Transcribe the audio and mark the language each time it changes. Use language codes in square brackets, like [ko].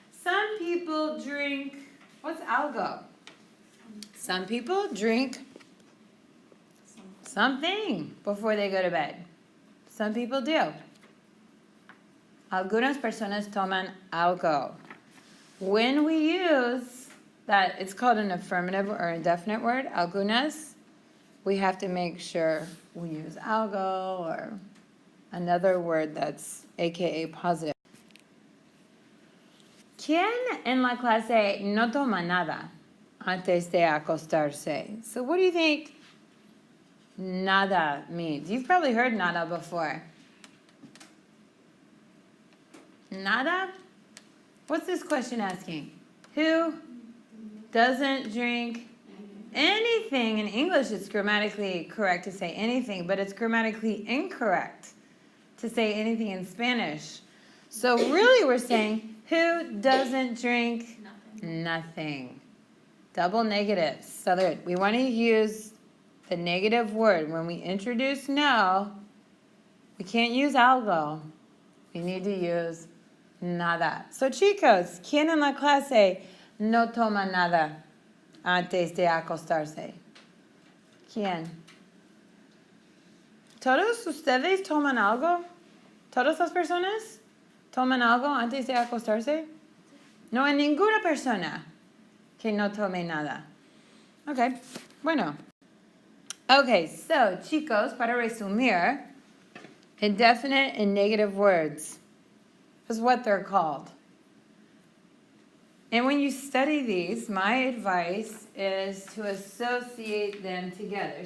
[en] Some people drink, what's algo? Some people drink something before they go to bed. Some people do. [es] Algunas personas toman algo. [en] When we use that, it's called an affirmative or indefinite word, algunas, we have to make sure we use algo or another word that's AKA positive. [es] ¿Quién en la clase no toma nada antes de acostarse? [en] So what do you think nada means? You've probably heard nada before. Nada? What's this question asking? Who doesn't drink anything? In English, it's grammatically correct to say anything, but it's grammatically incorrect to say anything in Spanish. So really we're saying, who doesn't drink nothing? Double negatives. So we want to use the negative word. When we introduce no, we can't use algo. We need to use nada. [es] So chicos, ¿quién en la clase no toma nada antes de acostarse? ¿Quién? ¿Todos ustedes toman algo? ¿Todas las personas toman algo antes de acostarse? No hay ninguna persona que no tome nada. [en] Okay, bueno. Okay, so [es] chicos, para resumir, [en] indefinite and negative words is what they're called. And when you study these, my advice is to associate them together.